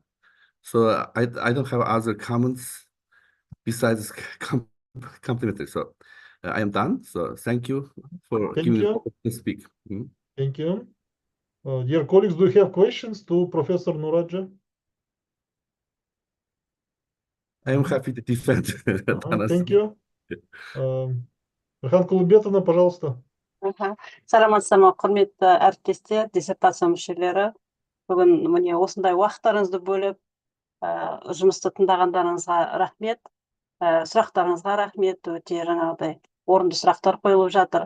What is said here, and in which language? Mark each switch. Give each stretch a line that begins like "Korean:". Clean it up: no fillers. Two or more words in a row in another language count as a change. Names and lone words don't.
English: So I don't have other comments besides complimentary. So I am done. So thank you for Thank giving me you. to speak. Thank you. Dear colleagues, do you have questions to Professor Nuradja? I am happy to defend. Thank you.
Russian: Рахат Кулымбетовна, пожалуйста.
Kazakh: Саламатсыздар ма, құрметті әріптестер, диссертация мүшелері. Бүгін міне осындай уақыттарыңызды бөліп, жұмысты тыңдағандарыңызға рахмет, сұрақтарыңызға рахмет, өте жаңағыдай орынды сұрақтар қойылып жатыр.